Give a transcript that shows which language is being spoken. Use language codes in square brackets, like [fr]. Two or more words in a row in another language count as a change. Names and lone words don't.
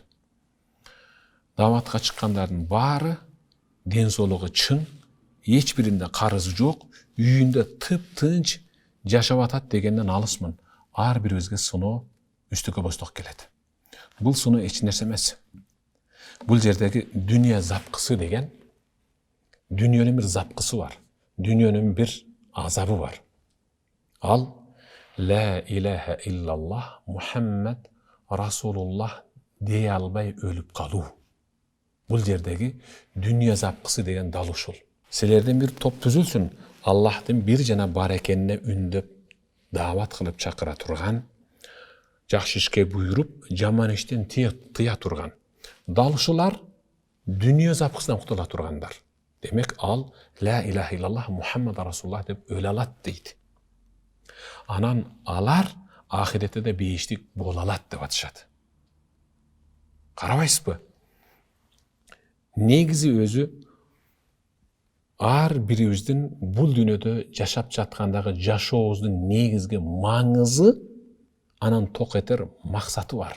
[ky] Даватка чыккандардын баары ден соолугу чың, эч биринде карызы жок, үйүндө тып-тынч жашап атат дегенден алысмын. Ар бирибизге сыноо үстүккө босток келет. Бул сыноо эч нерсе эмес. Бул жердеги дүнүйө запкысы деген, дүнүйөнүн бир запкысы бар. Дүнүйөнүн бир азабы бар. Ал [ar] لا إله إلا الله محمد رسول الله [ky] дей албай өлүп калуу. Бул жердеги дүнүйө запкысы деген дал ушул. Силерден бир топ түзүлсүн, Аллахтын бир жана бар экенине үндөп даават кылып чакыра турган, жакшы ишке буйруп, жаман иштен тыя турган. Дал ушулар дүнүйө запкысынан кутула тургандар. Демек ал [ar] لا إله إلا الله محمد رسول الله [ky] деп өлө алат дейт. Анан алар ахиретте де бейиштик боло алат деп атышат. Карабайсызбы? Негизи өзү ар бирибиздин бул дүйнөдө жашап жаткандагы жашообуздун негизги маңызы, анан ток этер максаты бар.